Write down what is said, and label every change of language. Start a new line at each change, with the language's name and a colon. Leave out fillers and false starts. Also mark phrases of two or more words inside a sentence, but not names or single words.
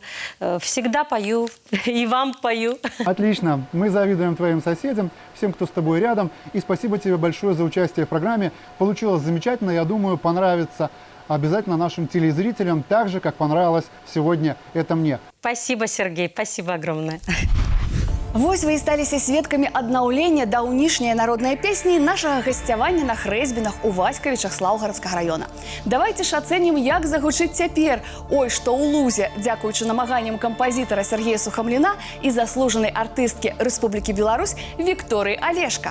Russian: Всегда пою, и вам пою. Отлично. Мы завидуем твоим соседям, всем, кто с тобой рядом. И спасибо тебе большое за участие в программе. Получилось замечательно. Я думаю, понравится обязательно нашим телезрителям, так же, как понравилось сегодня это мне. Спасибо, Сергей. Спасибо огромное.
Belarusian: Вось вы і сталіся сведкамі аднаўлення даўнішняй народнай песні і нашага гасцявання на хрэсьбінах у Васькавічах Слаўгарадскага раёна. Давайте ж ацэнім, як загучыць цяпер «Ой, што ў лузе», дзякуючы намаганням кампазітара Сергея Сухамліна і заслужанай артысткі Рэспублікі Беларусь Вікторыі Алешка.